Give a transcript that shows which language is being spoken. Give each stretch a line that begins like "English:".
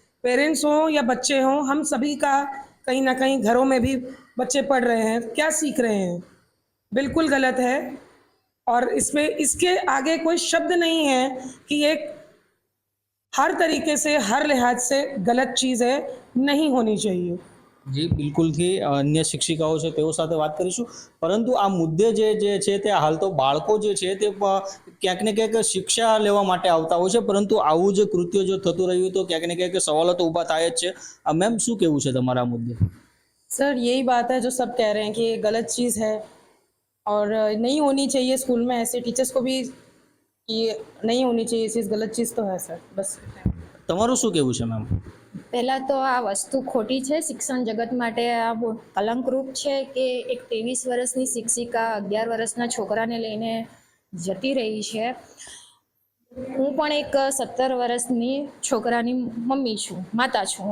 Hindi: Parents हों या बच्चे हों, हम सभी का कहीं ना कहीं घरों में भी बच्चे पढ़ रहे हैं, क्या सीख रहे हैं, बिल्कुल गलत है. और इसमें इसके आगे कोई शब्द नहीं है कि एक हर तरीके से हर लिहाज से गलत चीज़ है, नहीं होनी चाहिए.
Gujarati: જી બિલકુલથી અન્ય શિક્ષિકાઓ છે તેઓ સાથે વાત કરીશું, પરંતુ આ મુદ્દે જે છે તે હાલ તો બાળકો જે છે તે ક્યાંક ને ક્યાંક શિક્ષા લેવા માટે આવતા હોય છે, પરંતુ આવું જે કૃત્ય જો થતું રહ્યું તો ક્યાંક ને ક્યાંક સવાલો તો ઊભા થાય જ છે. મેમ શું કહેવું છે તમારા મુદ્દે?
Hindi: सर यही बात है जो सब कह रहे हैं कि ये गलत चीज़ है और नहीं होनी चाहिए. स्कूल में ऐसे टीचर्स को भी ये नहीं होनी चाहिए चीज़, गलत चीज़ तो है सर. बस
Gujarati: તમારું શું કહેવું છે મેમ? પહેલાં તો આ વસ્તુ ખોટી છે, શિક્ષણ જગત માટે આ બહુ કલંકરૂપ છે કે એક 23 વર્ષની શિક્ષિકા 11 વર્ષના છોકરાને લઈને જતી રહી છે. હું પણ એક 17 વર્ષની છોકરાની મમ્મી છું, માતા છું.